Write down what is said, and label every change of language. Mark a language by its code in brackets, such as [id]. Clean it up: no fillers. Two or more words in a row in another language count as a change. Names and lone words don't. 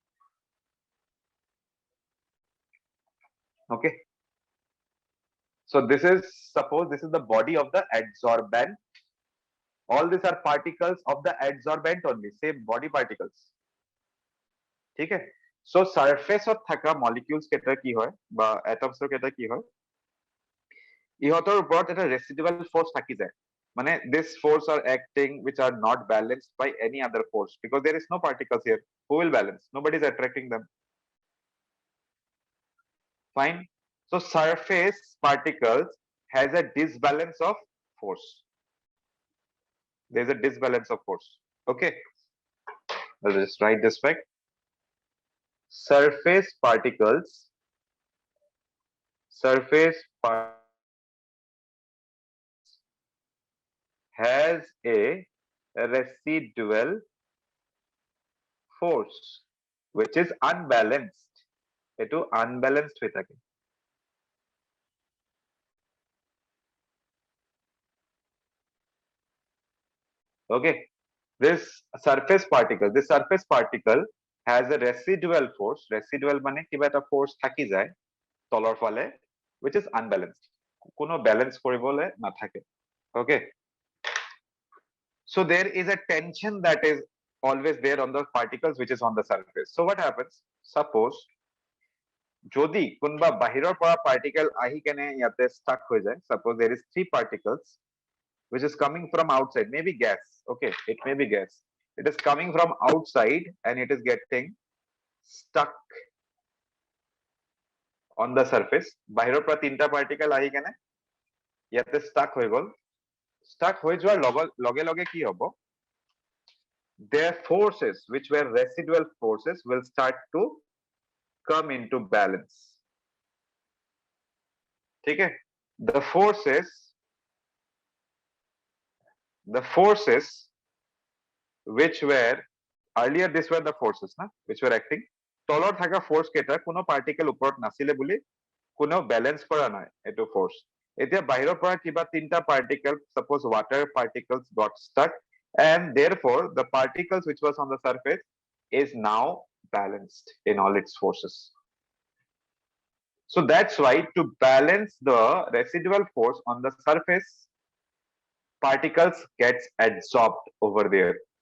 [en] Okay. So this is, suppose this is the body of the adsorbent. All these are particles of the adsorbent only, same body particles. [as] Okay. সো সারফেসত থাকা মলিকিউলস কেইটা কি হয় বা এটমছৰ কেইটা কি হয়, ইহঁতৰ ওপৰত এটা [en] residual force [as] থাকি যায়, মানে [en] this force are acting which are not balanced by any other force because there is no particles here. Who will balance? Nobody is attracting them. Fine. So surface particles has a disbalance of force. There is a disbalance of force. Okay, I'll just write this fact. Surface particles has a residual force which is unbalanced. [as] এটো unbalanced হয়ে থাকে। [en] Okay, this surface particle has a residual force. [as] Residual মানে কিবা এটা force থাকি যায় তলৰ ফালে, [en] which is unbalanced, [as] কোনো balance কৰিবলে নাথাকে। [en] Okay, so there is a tension that is always there on the particles which is on the surface. So what happens, suppose [as] যদি কোনবা বাহিৰৰ পৰা particle আহি কেনে ইয়াতে stuck হৈ যায়, [en] suppose there is 3 particles which is coming from outside, maybe gas. Okay, it may be gas. It is coming from outside and it is getting stuck on the surface. [as] বাহিৰৰ পৰা 3টা particle আহি কেনে ইয়াতে stuck হৈ গল। stuck হৈ যোৱাৰ লগে লগে কি হ'ব, [en] their forces which were residual forces will start to come into balance. [hi] ठीक है, [en] the forces which were earlier, these were the forces na which were acting, [as] তলৰ থাকা force কেইটা কোনো particle ওপৰত নাছিলে বুলি কোনো balance কৰা নাই এটো force। এতিয়া বাহিৰৰ পৰা কিবা 3টা [en] particle, suppose water particles got stuck and therefore the particles which was on the surface is now balanced in all its forces. So that's why to balance the residual force on the surface, particles gets adsorbed over there.